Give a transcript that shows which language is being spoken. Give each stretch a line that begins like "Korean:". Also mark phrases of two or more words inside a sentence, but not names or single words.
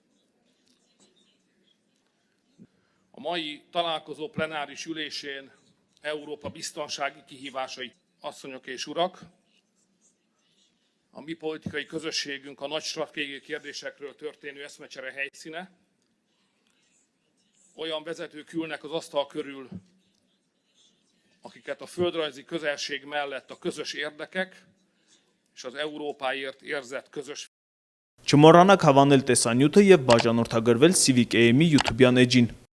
Hungarian: A mai találkozó plenáris ülésén Európa biztonsági kihívásai, asszonyok és urak, a mi politikai közösségünk a nagy stratégiai kérdésekről történő eszmecsere helyszíne. Olyan vezetők ülnek az asztal körül, akiket a földrajzi közelség mellett a közös érdekek és az Európáért érzett közös
Armenian: Չմոռանաք հավանել տեսանյութը եւ բաժանորդագրվել Civic AM-ի YouTube-յան էջին։